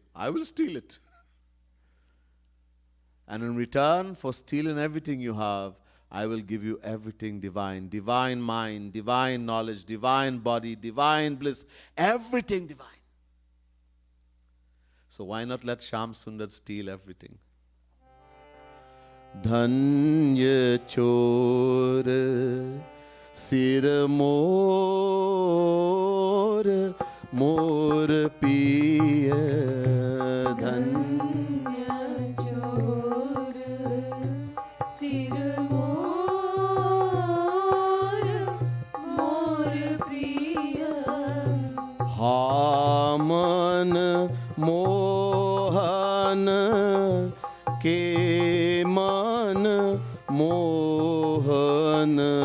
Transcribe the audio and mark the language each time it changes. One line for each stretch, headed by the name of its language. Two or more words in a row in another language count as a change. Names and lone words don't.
English: I will steal it. And in return for stealing everything you have, I will give you everything divine. Divine mind, divine knowledge, divine body, divine bliss, everything divine. So why not let Shyam Sundar steal everything?
Hindi: धन्य चोर सिर मोर मोर पिया धन्य चोर सिर मोर मोर प्रिय हामन मोहन के मन मोहन